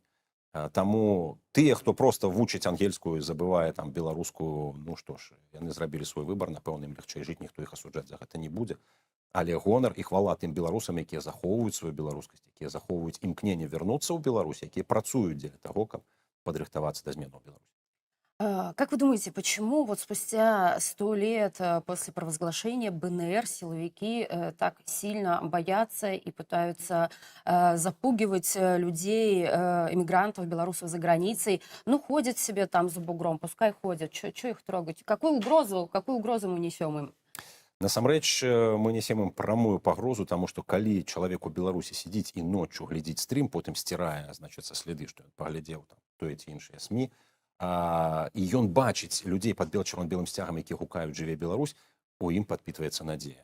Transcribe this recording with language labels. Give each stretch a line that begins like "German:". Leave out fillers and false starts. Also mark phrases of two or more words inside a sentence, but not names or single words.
Belarusian: Таму тыя, хто проста вучыць ангельскую, забывае там беларускую, ну што ж, яны зрабілі свой выбар, напэўна, ім лягчэй жыць, ніхто іх асуджаць за гэта не будзе. Але гонар і хвала тым беларусам, якія захоўваюць сваю беларускасць, якія захоўваюць імкненне вярнуцца ў Беларусь, якія працуюць дзеля таго, каб падрыхтавацца да зменаў Беларусі.
Russian: Как вы думаете, почему вот спустя 100 лет после провозглашения БНР силовики так сильно боятся и пытаются запугивать людей, иммигрантов, белорусов за границей? Ну, ходят себе там за бугром, пускай ходят, что их трогать? Какую угрозу мы несем им?
Belarusian: Насамрэч, мы несем ім прамую пагрозу, таму што калі чалавек у Беларусі сидзіць і ноччу глядзіць стрым, потым сцірае, значыцца, следы, што ён паглядзеў там тое ці іншыя СМІ, і ён бачыць людзей пад чырвона-белым сцягам, якія гукаюць «Жыве Беларусь», у ім падпітваецца надзея.